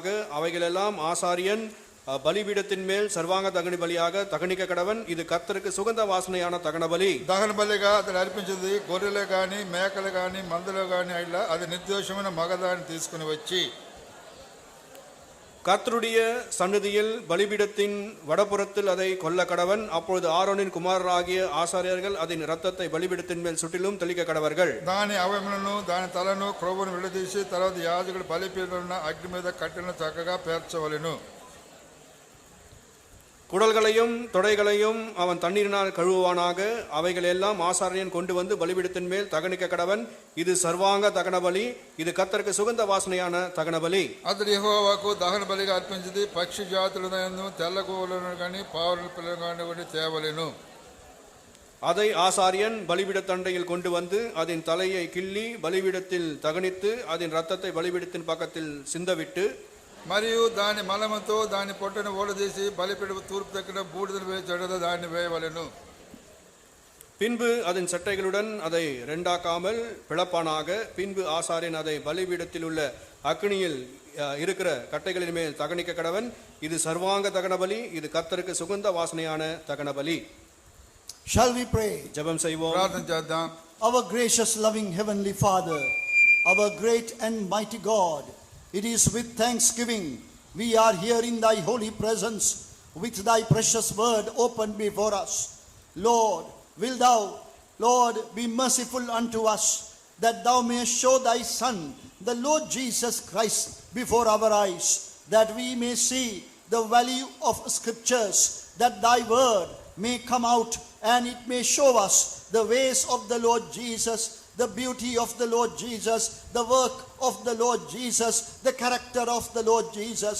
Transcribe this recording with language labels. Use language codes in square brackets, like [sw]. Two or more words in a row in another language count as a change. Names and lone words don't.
[ta] அவைகளெல்லாம் ஆசாரியன் பலிபீடத்தின் மேல் சர்வாங்க தகன பலியாக தகனிக்க கடவன். இது கர்த்தருக்கு சுகந்த வாசனையான தகன பலி. [te] దహన బలిగా అతడు అర్పించేది గొర్రెలు గాని మేకలు గాని మందలు గాని అయినా అది నిర్దోషమైన మగదాన్ని తీసుకుని వచ్చి [ta] கர்த்தருடைய சந்நிதியில் பலிபீடத்தின் வடபுறத்தில் அதை கொல்ல கடவன். அப்பொழுது ஆரோனின் குமாரராகிய ஆசாரியர்கள் அதன் இரத்தத்தை பலிபீடத்தின் மேல் சுற்றிலும் தெளிக்க கடவர்கள். [te] దాని అవయములను దాని తలను క్రొవ్వును విడదీసి తర్వాత యాజకుడు బలిపీఠమున అగ్ని మీద కట్టెలను చక్కగా పేర్చవలెను. [ta] குடல்களையும் தொடைகளையும் அவன் தண்ணீரினால் கழுவுவானாக. அவைகள் எல்லாம் ஆசாரியன் கொண்டு வந்து பலிபீடத்தின் மேல் தகனிக்க கடவன். இது சர்வாங்க தகன பலி. இது கர்த்தருக்கு சுகந்த வாசனையான தகன பலி. [te] అతడు యెహోవాకు దహన బలిగా అర్పించింది పక్షి జాతులను తెల్ల గోవులను కానీ పావుల పిల్లలు కానీ తేవలెను. [ta] அதை ஆசாரியன் பலிபீட தண்டையில் கொண்டு வந்து அதன் தலையை கிள்ளி பலிபீடத்தில் தகனித்து அதன் இரத்தத்தை பலிபீடத்தின் பக்கத்தில் சிந்தவிட்டு [te] మరియు దాని మలముతో దాని పొట్టను ఓడదీసి బలిపీఠము తూర్పు దగ్గర బూడిదను వేయచడద దాన్ని వేయవలెను. [ta] பின்பு அதன் சட்டைகளுடன் அதை ரெண்டாக்காமல் பிளப்பானாக. பின்பு ஆசாரியன் அதை பலிபீடத்தில் உள்ள அக்னியில் இருக்கிற கட்டைகளின் மேல் தகனிக்க கடவன். இது சர்வாங்க தகன பலி. இது கர்த்தருக்கு சுகந்த வாசனையான தகன பலி. [en] Shall we pray? [ta] ஜெபம் செய்வோம். [te] ప్రార్థన చేద్దాం. [en] Our gracious, loving Heavenly Father, our great and mighty God, it is with thanksgiving we are here in thy holy presence with thy precious word open before us. Lord, will thou, Lord, be merciful unto us, that thou mayest show thy Son, the Lord Jesus Christ, before our eyes, that we may see the value of scriptures, that thy word may come out and it may show us the ways of the Lord Jesus, the beauty of the Lord Jesus, the work of the Lord Jesus, the character of the Lord Jesus.